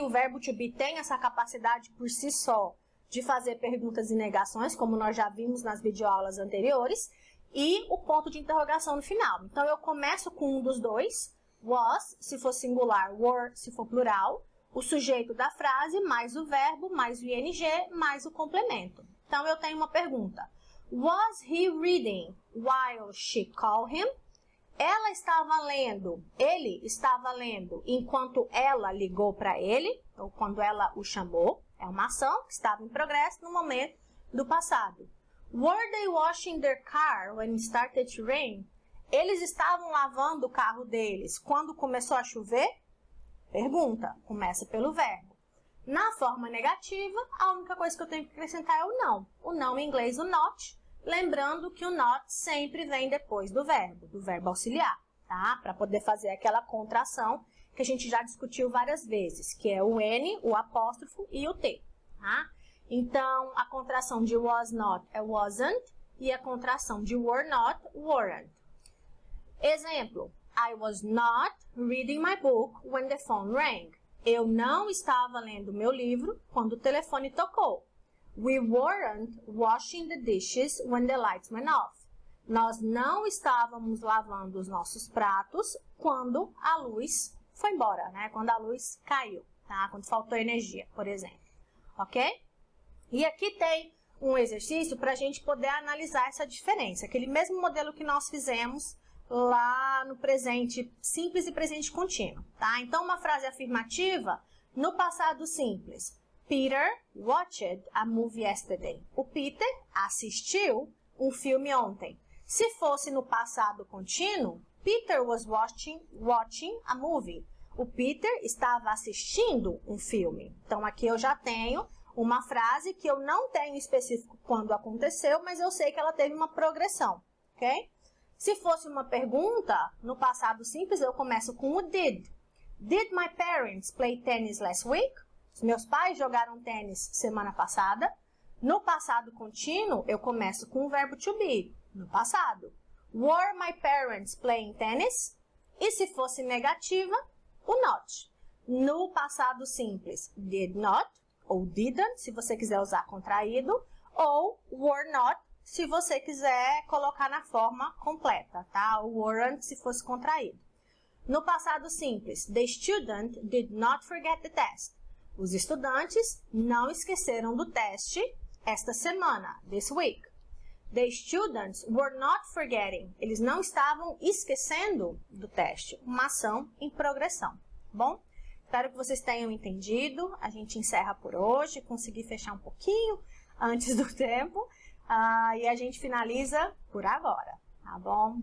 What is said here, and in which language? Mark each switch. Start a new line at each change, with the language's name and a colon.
Portuguese: O verbo to be tem essa capacidade por si só de fazer perguntas e negações, como nós já vimos nas videoaulas anteriores. E o ponto de interrogação no final. Então, eu começo com um dos dois, was, se for singular, were, se for plural, o sujeito da frase, mais o verbo, mais o ing, mais o complemento. Então, eu tenho uma pergunta.
English: Was he reading while she called him?
Portuguese: Ela estava lendo, ele estava lendo enquanto ela ligou para ele, ou quando ela o chamou. É uma ação que estava em progresso no momento do passado.
English: Were they washing their car when it started to rain?
Portuguese: Eles estavam lavando o carro deles quando começou a chover? Pergunta, começa pelo verbo. Na forma negativa, a única coisa que eu tenho que acrescentar é o não. O não em inglês, o not. Lembrando que o not sempre vem depois do verbo auxiliar, tá? Para poder fazer aquela contração que a gente já discutiu várias vezes, que é o N, o apóstrofo e o T, tá? Então, a contração de was not é wasn't e a contração de were not, weren't.
English: Exemplo, I was not reading my book when the phone rang.
Portuguese: Eu não estava lendo meu livro quando o telefone tocou.
English: We weren't washing the dishes when the lights went off.
Portuguese: Nós não estávamos lavando os nossos pratos quando a luz foi embora, né? Quando a luz caiu, tá? Quando faltou energia, por exemplo. Ok? E aqui tem um exercício para a gente poder analisar essa diferença. Aquele mesmo modelo que nós fizemos lá no presente simples e presente contínuo, tá? Então, uma frase afirmativa no passado simples.
English: Peter watched a movie yesterday.
Portuguese: O Peter assistiu um filme ontem. Se fosse no passado contínuo,
English: Peter was watching a movie.
Portuguese: O Peter estava assistindo um filme. Então, aqui eu já tenho uma frase que eu não tenho específico quando aconteceu, mas eu sei que ela teve uma progressão, ok? Se fosse uma pergunta, no passado simples, eu começo com o did.
English: Did my parents play tennis last week?
Portuguese: Os meus pais jogaram tênis semana passada. No passado contínuo, eu começo com o verbo to be, no passado.
English: Were my parents playing tennis?
Portuguese: E se fosse negativa, o not. No passado simples, did not, ou didn't, se você quiser usar contraído, ou were not, se você quiser colocar na forma completa, tá? Ou weren't, se fosse contraído. No passado simples,
English: the student did not forget the test.
Portuguese: Os estudantes não esqueceram do teste esta semana,
English: this week. The students were not forgetting.
Portuguese: Eles não estavam esquecendo do teste. Uma ação em progressão, bom? Espero que vocês tenham entendido. A gente encerra por hoje. Consegui fechar um pouquinho antes do tempo. E a gente finaliza por agora, tá bom?